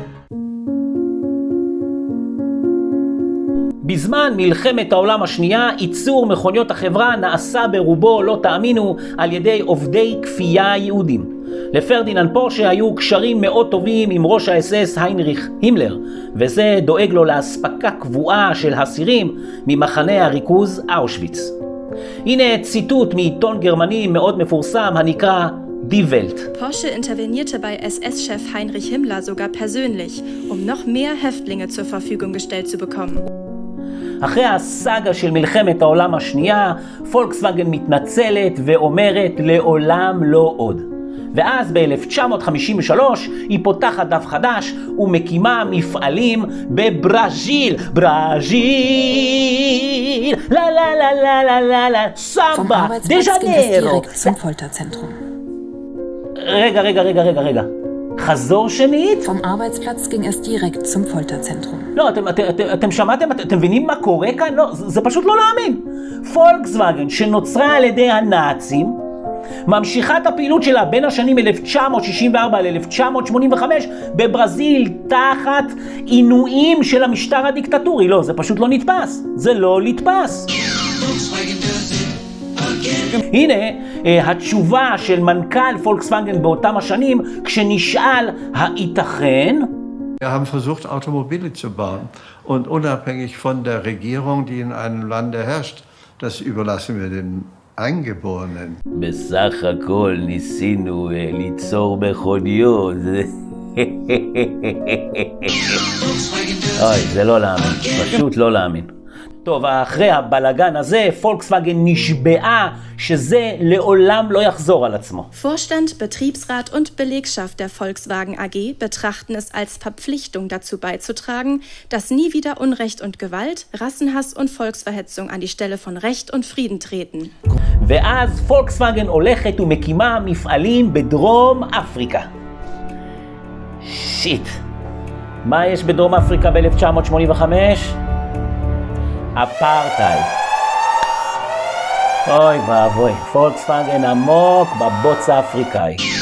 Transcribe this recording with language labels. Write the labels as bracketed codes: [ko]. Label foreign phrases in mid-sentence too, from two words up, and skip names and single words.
[he] בזמן מלחמת העולם השנייה, ייצור מכוניות החברה נעשה ברובו, לא תאמינו, על ידי עובדי כפייה יהודים. לפרדיננד פורשה היו קשרים מאוד טובים עם ראש האס-אס היינריך הימלר, וזה דואג לו להספקה קבועה של אסירים ממחנה הריכוז אושוויץ. הנה ציטוט מעיתון גרמני מאוד מפורסם הנקרא Die Welt. [de] Porsche intervenierte bei SS-Chef Heinrich Himmler sogar persönlich, noch mehr Häftlinge zur Verfügung gestellt zu bekommen. [he] אחרי הסאגה של מלחמת העולם השנייה, פולקסווגן מתנצלת ואומרת לעולם לא עוד. ואז ב-1953 היא פותחת דף חדש ומקימה מפעלים בברזיל. ברזיל, La la la la la la la, [de] Vom [pt] Samba, [de] Arbeitsplatz [pt] de [de] ging es [pt] Janeiro. [de] direkt zum Folterzentrum. [he] רגע. חזור שנית? [de] Vom Arbeitsplatz ging es direkt zum Folterzentrum. [he] לא, אתם שמעתם? אתם מבינים מה קורה כאן? לא, זה פשוט לא להאמין. פולקסווגן, שנוצרה על ידי הנאצים, ממשיכה את הפעילות שלה בין השנים 1964 ל-1985 בברזיל תחת עינויים של המשטר הדיקטטורי. לא, זה פשוט לא נתפס. זה לא נתפס. הנה התשובה של מנכ"ל פולקסווגן באותם השנים כשנשאל הייתכן. [de] Wir haben versucht, Automobile zu bauen und unabhängig von der Regierung, die in einem Lande herrscht, das überlassen wir den Eingeborenen. [he] בסך הכל ניסינו ליצור מכוניות. אוי, זה לא להאמין, פשוט לא להאמין. טוב, אחרי הבלגן הזה, פולקסווגן נשבעה שזה לעולם לא יחזור על עצמו. [de] Vorstand, Betriebsrat und Belegschaft der Volkswagen AG betrachten es als Verpflichtung dazu beizutragen, dass nie wieder Unrecht und Gewalt, Rassenhass und Volksverhetzung an die Stelle von Recht und Frieden treten. [he] ואז פולקסווגן הולכת ומקימה מפעלים בדרום אפריקה. שיט. מה יש בדרום אפריקה ב-1985? אפרטהייד. אוי ואבוי, פולקסווגן עמוק בבוץ האפריקאי.